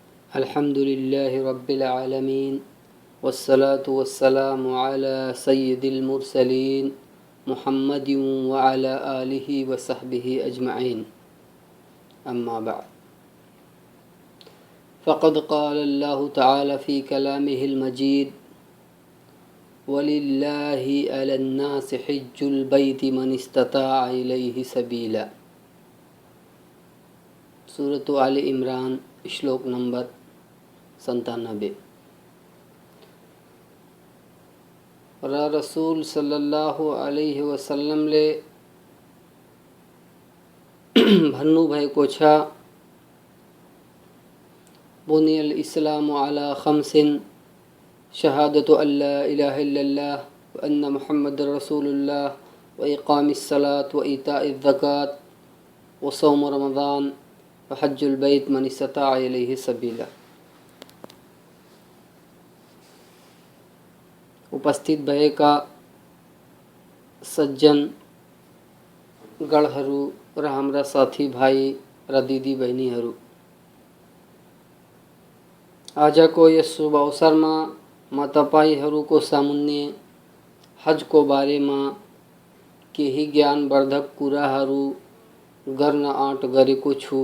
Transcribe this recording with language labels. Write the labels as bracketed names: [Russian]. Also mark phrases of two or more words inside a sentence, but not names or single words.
[Arabic] الحمد لله رب العالمين والصلاة والسلام على سيد المرسلين محمد وعلى آله وصحبه أجمعين أما بعد فقد قال الله تعالى في كلامه المجيد ولله على الناس حج البيت من استطاع إليه سبيلا. [Nepali] सूरत आल इमरान श्लोक नंबर 97। [Arabic] رسول صلى الله عليه وسلم [Nepali] ले भन्नु भएको छ, [Arabic] بني الإسلام على خمس شهادة أن لا إله إلا الله وأن محمدا رسول الله وإقام الصلاة وإيتاء الزكاة وصوم رمضان وحج البيت من استطاع إليه سبيلا. [Nepali] उपस्थित भएका सज्जन गणहरू र हाम्रा साथी भाइ र दिदी बहिनीहरू, आजको यस शुभ अवसरमा म तपाईहरूको सामुन्ने हजको बारेमा केही ज्ञानवर्धक कुराहरू गर्न आँट गरेको छु।